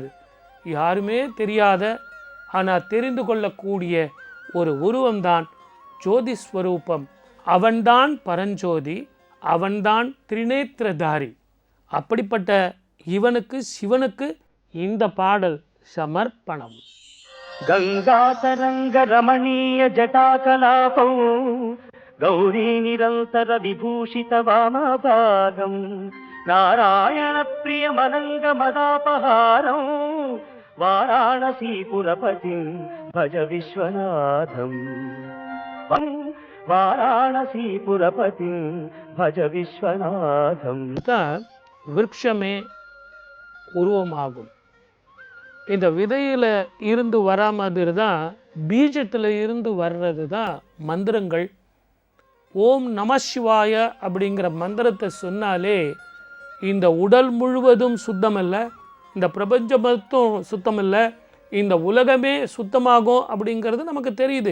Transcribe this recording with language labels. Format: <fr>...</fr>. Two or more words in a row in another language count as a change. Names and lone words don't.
<ta>யாருமே தெரியாத ஆனால் தெரிந்து கொள்ளக்கூடிய ஒரு உருவம்தான் ஜோதிஸ்வரூபம். அவன்தான் பரஞ்சோதி, அவன்தான் திரிநேத்திரதாரி. அப்படிப்பட்ட இவனுக்கு சிவனுக்கு இந்த பாடல் சமர்ப்பணம்.</ta> <sa>गङ्गातरङ्ग रमणीय जटाकलापौ गौरी निरन्तर विभूषित वामभागं नारायण प्रियमनङ्ग मदापहारं वाराणसीपुरपतिं भज विश्वनाथं वाराणसीपुरपतिं भज विश्वनाथं.</sa> <ta>விருட்சமே உருவமாகும். இந்த விதையில் இருந்து வரா மாதிரி தான் பீஜத்தில் இருந்து வர்றது தான் மந்திரங்கள்.</ta> <sa>ॐ नमः शिवाय</sa> <ta>அப்படிங்கிற மந்திரத்தை சொன்னாலே இந்த உடல் முழுவதும் சுத்தமல்ல, இந்த பிரபஞ்சம் மட்டும் சுத்தமல்ல, இந்த உலகமே சுத்தமாகும் அப்படிங்கிறது நமக்கு தெரியுது.</ta>